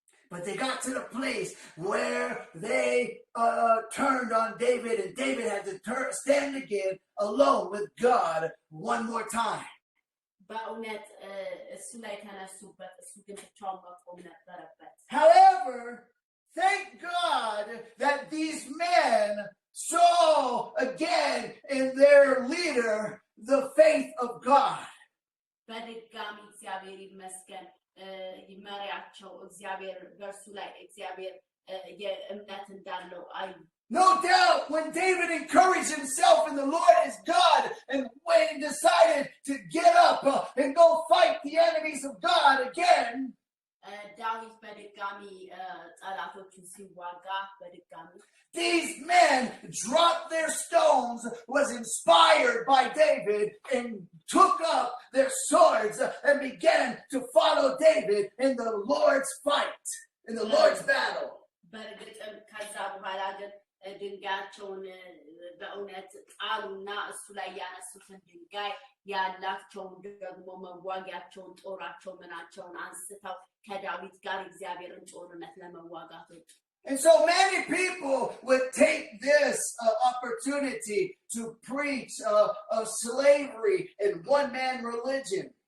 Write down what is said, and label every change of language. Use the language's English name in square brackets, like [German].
[English] But they got to the place where they turned on David, and David had to stand again alone with God one more time. [Amharic] በእውነት እሱ ላይ ተነሱበት፣ እሱ ግን ብቻውን መቆም ነበረበት። [English] However, thank God that these men saw again in their leader the faith of God. [Amharic] በድጋሚ እግዚአብሔር ይመስገን ይመሪያቸው እግዚአብሔር በእርሱ ላይ እግዚአብሔር የእምነት እንዳለው አይ [English] No doubt when David encouraged himself in the Lord as God, and when he decided to get up and go fight the enemies of God again, [Amharic] ዳዊት በድጋሚ ጠላቶቹን ሲዋጋ በድጋሚ [English] these men dropped their stones, was inspired by David, and took up their swords and began to follow David in the Lord's fight, in the Lord's battle. [Amharic] በእርግጥም ከዛ በኋላ ግን ድንጋያቸውን በእውነት ጣሉና እሱ ላይ ያነሱትን ድንጋይ ያላቸውን ደግሞ መዋጊያቸውን ጦራቸው ምናቸውን አንስተው ከዳዊት ጋር እግዚአብሔርን ጦርነት ለመዋጋት ወጡ። [English] And so many people would take this opportunity to preach of slavery and one-man religion.